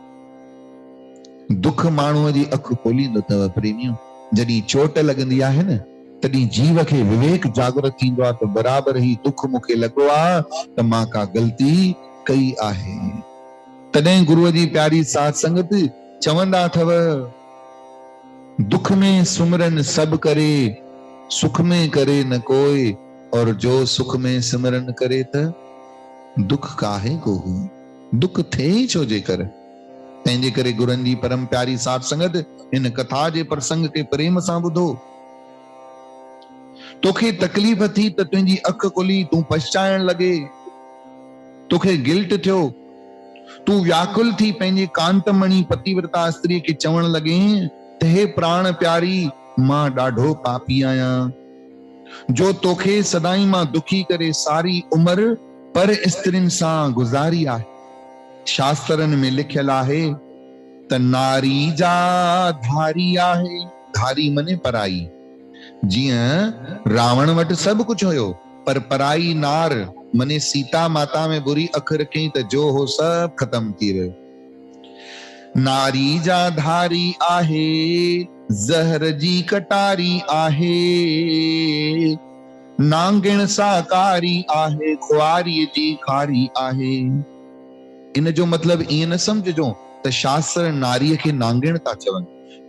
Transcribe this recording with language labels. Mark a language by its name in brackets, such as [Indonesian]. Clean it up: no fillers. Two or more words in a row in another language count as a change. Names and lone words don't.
[Sindhi] दुख माण्हूअ जी अख खोलींदो अथव प्रेमियो। जॾहिं चोट लॻंदी आहे न, तॾहिं जीव खे विवेक जागृत थींदो आहे त बराबर ही दुख मूंखे लॻो आहे त मां का ग़लती कई आहे। तॾहिं गुरुअ जी प्यारी साथ संगत चवंदा थव [Hindi] दुख में सुमरन सब करे, सुख में करे न कोई, और जो सुख में सिमरन करे त दुख काहे को हो। [Sindhi] दुख थे ही छो जे कर। तंहिंजे करे गुरनि जी परम प्यारी साध संगत इन कथा जे प्रसंग के प्रेम सां ॿुधो। तोखे तकलीफ़ थी त तुंहिंजी अख खुली, तूं पछताइण लॻे, तोखे गिल्ट थियो, तूं व्याकुल थी पंहिंजे कांतमणी पतिव्रता स्त्री खे चवण लॻे त हे प्राण प्यारी, मां ॾाढो पापी आहियां जो तोखे सदाई मां दुखी करे सारी उम्र पर स्त्रियुनि सां गुज़ारी आहे। शास्त्रनि में लिखियल आहे त नारी जा धारी आहे। धारी मने पराई। जीअं रावण वटि सभु कुछ हुयो, पर पराई नार मने सीता माता में बुरी अख रखी त जो हो सब खत्म थी वियो। नारी जा धारी आहे, ज़हर जी कटारी आहे, नांगिण साकारी आहे, खुआरी जी खारी आहे। इन जो मतलब ईअं न समझजो त शास्त्र नारीअ खे नांगिण था चवनि।